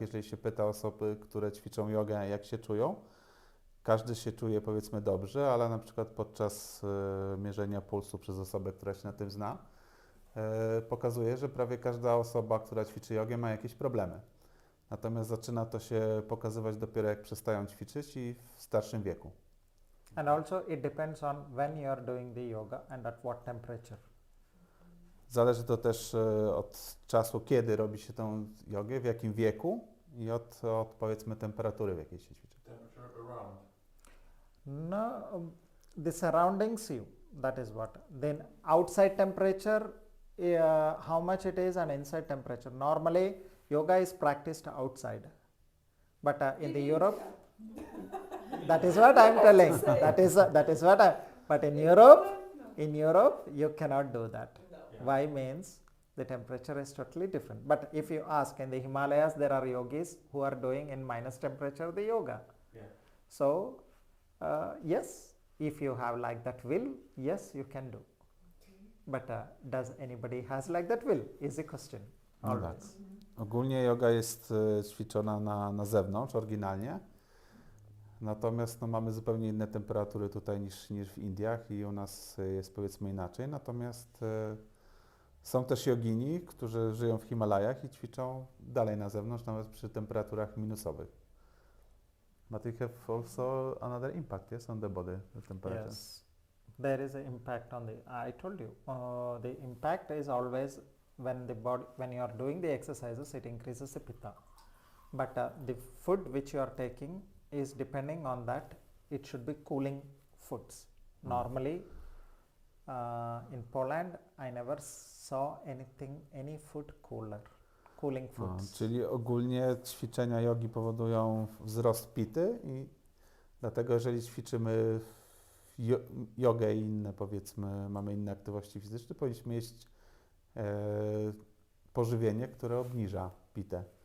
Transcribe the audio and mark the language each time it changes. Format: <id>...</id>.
<pl>Jeżeli się pyta osoby, które ćwiczą jogę, jak się czują, każdy się czuje, powiedzmy, dobrze, ale na przykład podczas mierzenia pulsu przez osobę, która się na tym zna, pokazuje, że prawie każda osoba, która ćwiczy jogę, ma jakieś problemy. Natomiast zaczyna to się pokazywać dopiero jak przestają ćwiczyć i w starszym wieku.</pl> <en>And also it depends on when you are doing the yoga and at what temperature.</en> <pl>Zależy to też od czasu, kiedy robi się tą jogę, w jakim wieku i od powiedzmy temperatury, w jakiej się ćwiczy.</pl> <en>Temperature around. No, the surroundings you, that is what. Then outside temperature, how much it is, and inside temperature. Normally, yoga is practiced outside, but in the Europe, that is what I am telling. That is what I. But in Europe, you cannot do that. Why means the temperature is totally different. But if you ask, in the Himalayas, there are yogis who are doing in minus temperature the yoga. Yeah. So, yes, if you have like that will, yes, you can do. But does anybody has like that will is the question.</en> <pl>No tak.</pl> <en>Always.</en> <pl>Ogólnie yoga jest ćwiczona na zewnątrz oryginalnie, natomiast no, mamy zupełnie inne temperatury tutaj niż w Indiach i u nas jest, powiedzmy, inaczej. Natomiast są też jogini, którzy żyją w Himalajach i ćwiczą dalej na zewnątrz, nawet przy temperaturach minusowych.</pl> <en>But it have also another impact, yes, on the body, the temperature. Yes, there is an impact on the. I told you, the impact is always when the body, when you are doing the exercises, it increases the pitta. But the food which you are taking is depending on that. It should be cooling foods. Normally, in Poland, I never saw any food cooling foods.</en> <pl>Czyli ogólnie ćwiczenia jogi powodują wzrost pity i dlatego jeżeli ćwiczymy jogę i inne, powiedzmy, mamy inne aktywności fizyczne, powinniśmy jeść pożywienie, które obniża pitę.</pl>